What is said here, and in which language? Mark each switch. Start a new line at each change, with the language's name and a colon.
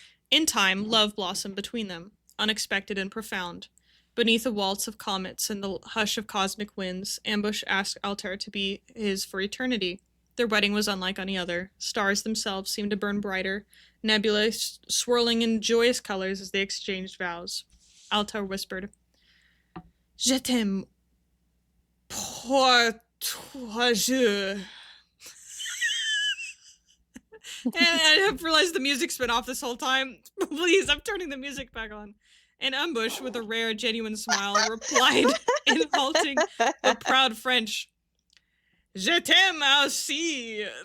English: In time, love blossomed between them, unexpected and profound. Beneath a waltz of comets and the hush of cosmic winds, Ambush asked Altair to be his for eternity. Their wedding was unlike any other. Stars themselves seemed to burn brighter, nebulae swirling in joyous colors as they exchanged vows. Altair whispered,
French: Je t'aime pour toi je.
English: And I have realized the music's been off this whole time. Please, I'm turning the music back on. And Ambush, with a rare, genuine smile, replied in halting but proud French,
French: Je t'aime aussi.